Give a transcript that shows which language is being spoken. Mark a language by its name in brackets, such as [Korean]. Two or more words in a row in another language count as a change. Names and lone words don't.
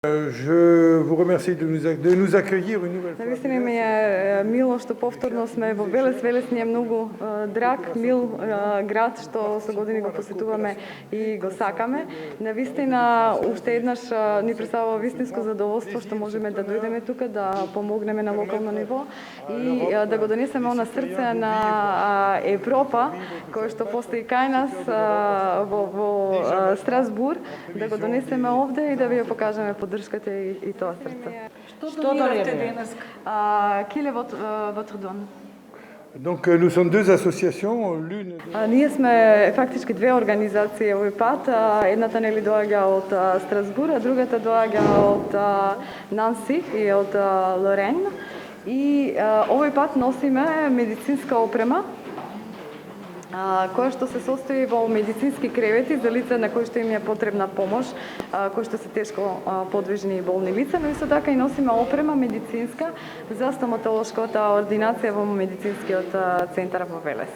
[French] Je vous remercie de nous accueillir une nouvelle fois. [Macedonian] Naistина ми е мило што повторно сме во Велес. Велес ни е многу драг, мил град што со години го посетуваме и го сакаме. Навистина уште еднаш ни представува вистинско задоволство што можеме да дојдеме тука, да помогнеме на локално ниво и да го донесеме она срце на Европа кој што постои кај нас во Страсбур, да го донесеме овде и да ви ја покажеме поддршката и тоа срце. Што донесете денес? [French] Quel est votre don? Donc nous sommes deux associations, l'une... [Macedonian] Ние сме фактички две организации овој пат. Едната нели доаѓа од Страсбур, а другата доаѓа од Нанси и од Лорен. И овој пат носиме медицинска опрема која што се состои во медицински кревети за лица на кои што им е потребна помош, кои што се тешко подвижни и болни лица, но исто така и носиме опрема медицинска за стоматолошката ординација во медицинскиот центар во Велес.